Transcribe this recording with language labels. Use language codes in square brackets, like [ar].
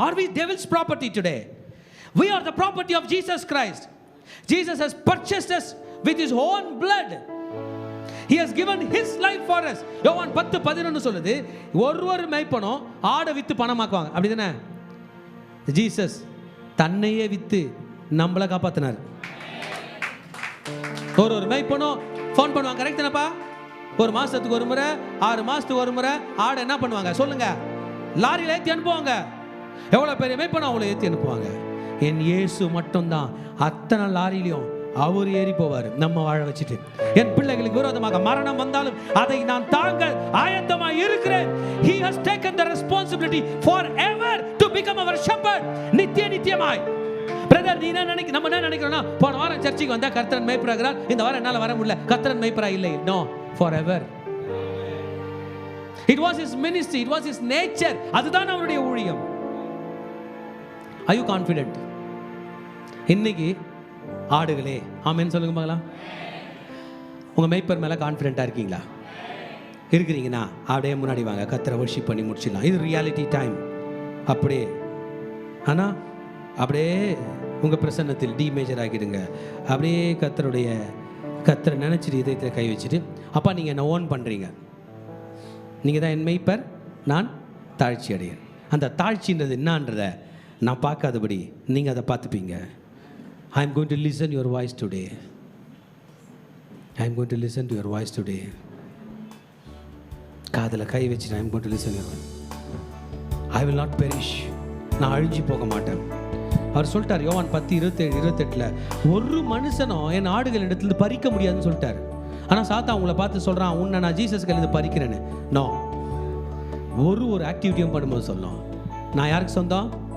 [en] Are we devil's property today? We are the property of Jesus Christ. Jesus has purchased us with his own blood. He has given his life for us. [ta] யோவான் 10:11 சொல்லுது, ஒருவர் மேய்ப்பனும் ஆடை with பணமாக்குவாங்க. அப்படிதானே? Jesus தன்னையே with நம்மளை காப்பாத்தினார். ஒரு மேய்ப்பனும் phone பண்ணுவாங்க. Correct தானப்பா? ஒரு மாசத்துக்கு ஒரு முறை, 6 மாசத்துக்கு ஒரு முறை ஆடை என்ன பண்ணுவாங்க சொல்லுங்க? லாரியில ஏற்றி அனுப்புவாங்க. எவ்வளவு பெரிய மேய்ப்பனும் அவளை ஏற்றி அனுப்புவாங்க. என் இயேசு மட்டும்தான் அத்தனை லாரியிலையும் அவர் ஏறி போவார் நம்ம வாழ வச்சுட்டு. என் பிள்ளைகளுக்கு விரோதமாக மரணம் வந்தாலும் அதை நான் தாங்க ஆயத்தமாய் இருக்கிறேன். [en] He has taken the responsibility forever to become our shepherd. [ta] நித்தியமாய். Brother நீ என்ன நினைக்க, நம்ம என்ன நினைக்கிறோம்னா, போன வாரம் சர்ச்சுக்கு வந்தா கர்த்தரன் மேய்ப்பராகிறார், இந்த வாரம் என்னால வர முடியல, கர்த்தரன் மேய்ப்பரா இல்லை. [en] No, forever. It was his ministry, it was his nature. [ta] அதுதான் அவருடைய ஊழியம். [en] Are you confident? [ta] இன்னைக்கு ஆடுகளே ஆமென் சொல்லுங்க பார்க்கலாம். உங்க மேய்ப்பர் மேல கான்ஃபிடென்ட்டா இருக்கீங்களா? இருக்கிறீங்கன்னா அப்படியே முன்னாடி வாங்க, கர்த்தரை வர்ஷிப் பண்ணி முடிச்சிடலாம். இது ரியாலிட்டி டைம். அப்படியே ஆனா அப்படியே உங்க பிரசன்னத்தில் டி மேஜர் ஆகிடுங்க. அப்படியே கர்த்தரை நினைச்சிட்டு இதயத்தில் கை வச்சுட்டு, அப்பா நீங்க என்ன ஓன் பண்றீங்க, நீங்க தான் என் மேய்ப்பர், நான் தாழ்ச்சி அடையேன். அந்த தாழ்ச்சின்றது என்னன்றதை நான் பார்க்காதபடி நீங்க அதை பார்த்துப்பீங்க. [en] I am going to listen your voice today. I am going to listen to your voice today. [ta] காதல கை வச்சு [en] I am going to listen your voice. I will not perish. [ta] நான் அழிஞ்சு போக மாட்டேன். அவர் சொல்லிட்டார் யோவான் 10:27-28 ஒரு மனுஷனும் என் ஆடுகள் இடத்துல பறிக்க முடியாதுன்னு சொல்லிட்டார். ஆனால் சாத்தா உங்களை பார்த்து சொல்கிறான், உன்னை நான் ஜீசஸ் கையிலேருந்து பறிக்கிறேன்னு. நோ, ஒரு ஆக்டிவிட்டியும் பண்ணும்போது சொல்லணும், நான் யாருக்கு சொந்தம்?